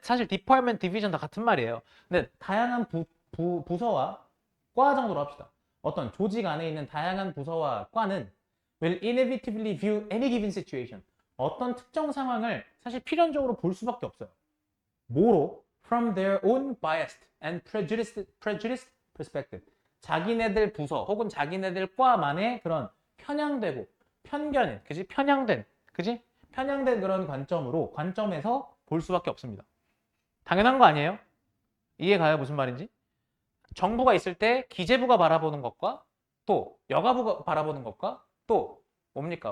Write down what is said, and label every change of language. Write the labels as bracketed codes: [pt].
[ko] 사실 department, division 다 같은 말이에요. 근데 다양한 부서와 과 정도로 합시다. 어떤 조직 안에 있는 다양한 부서와 과는 [en] will inevitably view any given situation. [ko] 어떤 특정 상황을 사실 필연적으로 볼 수밖에 없어요. 뭐로? [en] From their own biased and prejudiced perspective. [ko] 자기네들 부서 혹은 자기네들 과만의 그런 편향되고 편견, 그지? 편향된, 그지? 편향된 그런 관점에서 볼 수밖에 없습니다. 당연한 거 아니에요? 이해가요? 무슨 말인지? 정부가 있을 때 기재부가 바라보는 것과 또 여가부가 바라보는 것과 또 뭡니까?